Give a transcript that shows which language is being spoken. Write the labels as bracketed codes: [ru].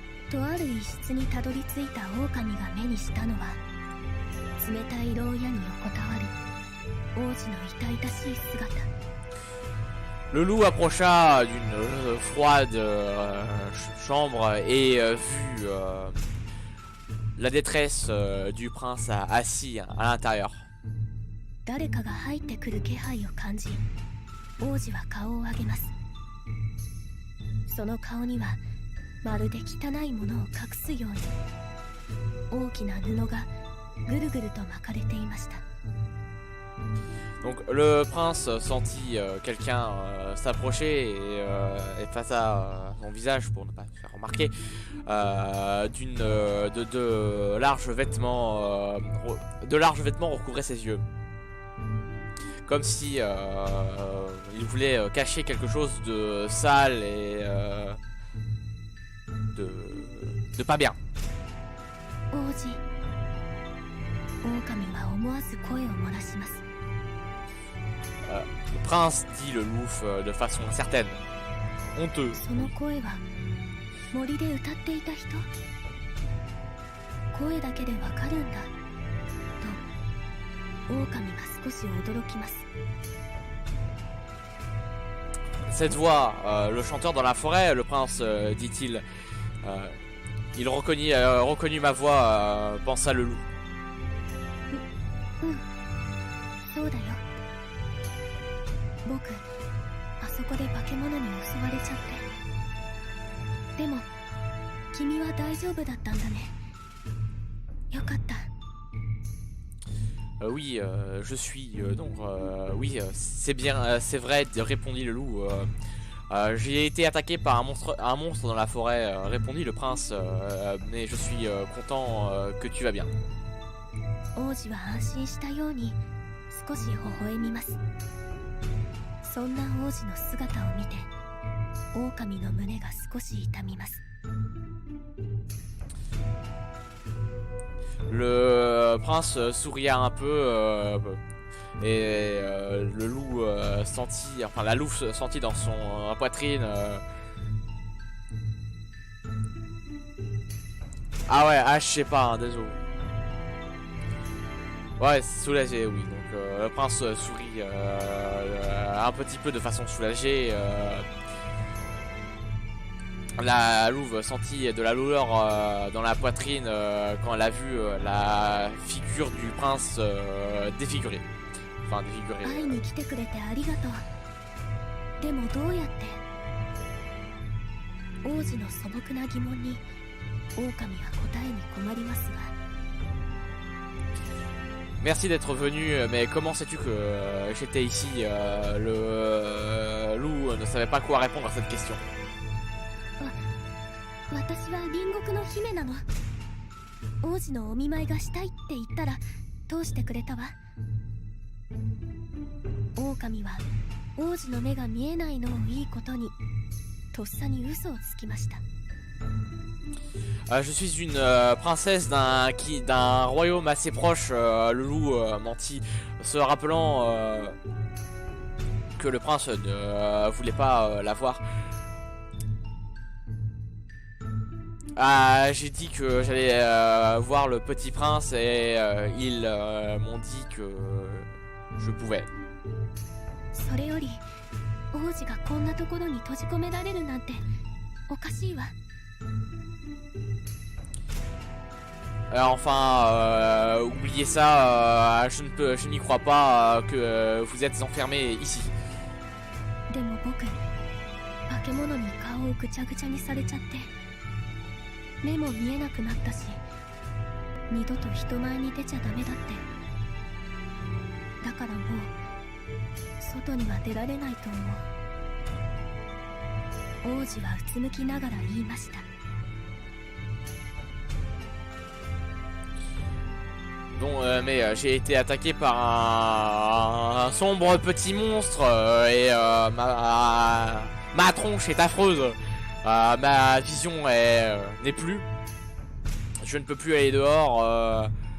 [ja] とある一室にたどり着いた狼が目にしたのは冷たい牢屋に横たわる王子の痛々しい姿。 [fr] Le loup approcha d'une froide chambre et vit la détresse du prince assis à l'intérieur. [ja] 誰かが入ってくる気配を感じ、王子は顔を上げます。その顔にはまるで汚いものを隠すように大きな布がぐるぐると巻かれていました。 [fr] Donc le prince sentit quelqu'un s'approcher et face à son visage, pour ne pas se faire remarquer, de larges vêtements recouvraient ses yeux. Comme si il voulait cacher quelque chose de sale et de pas bien. [ja] 王子狼は思わず声を漏らします。 [fr] Le prince dit le loup de façon incertaine, honteux. [ja] その声は森で歌っていた人？声だけでわかるんだと狼が少し驚きます。 [fr] Cette voix, le chanteur dans la forêt, le prince, dit-il, il reconnut ma voix, pensa le loup. [ja] そうだよ。僕、あそこで化け物に襲われちゃって。でも、君は大丈夫だったんだね。よかった。 [fr] Oui, je suis donc oui, c'est bien, c'est vrai, répondit le loup. J'ai été attaqué par un monstre dans la forêt, répondit le prince, mais je suis content que tu vas bien. [ja] 王子は安心したように少し微笑みます。そんな王子の姿を見て狼の胸が少し痛みます。 [fr] Le prince souria un peu et le loup sentit, enfin la louve sentit dans son poitrine. Ah ouais, ah je sais pas, hein, désolé. Ouais, soulagé, oui. Donc le prince sourit un petit peu de façon soulagée. La louve sentit de la douleur dans la poitrine quand elle a vu la figure du prince défigurée. Enfin, défigurée. [ja] 会いに来てくれてありがとう。でもどうやって？王子の素朴な疑問に狼は答えに困りますが。 [fr] Merci d'être venu, mais comment sais-tu que j'étais ici? Le loup ne savait pas quoi répondre à cette question. [ja] 私は隣国の姫なの。王子のお見舞いがしたいって言ったら通してくれたわ。狼は王子の目が見えないのをいいことにとっさに嘘をつきました。 [fr] Je suis une princesse d'un royaume assez proche. Le loup mentit, se rappelant que le prince ne voulait pas la voir. J'ai dit que j'allais voir le petit prince et ils m'ont dit que je pouvais. [ja] それより王子がこんなところに閉じ込められるなんておかしいわ。 [fr] Enfin, oubliez ça, je n'y crois pas que vous êtes enfermés ici. [ja] でも僕、化け物に顔をぐちゃぐちゃにされちゃって、目も見えなくなったし、二度と人前に出ちゃダメだって。だからもう外には出られないと思う。王子はうつむきながら言いました。 [fr] Bon, mais j'ai été attaqué par un sombre petit monstre et ma tronche est affreuse. Ma vision n'est plus. Je ne peux plus aller dehors.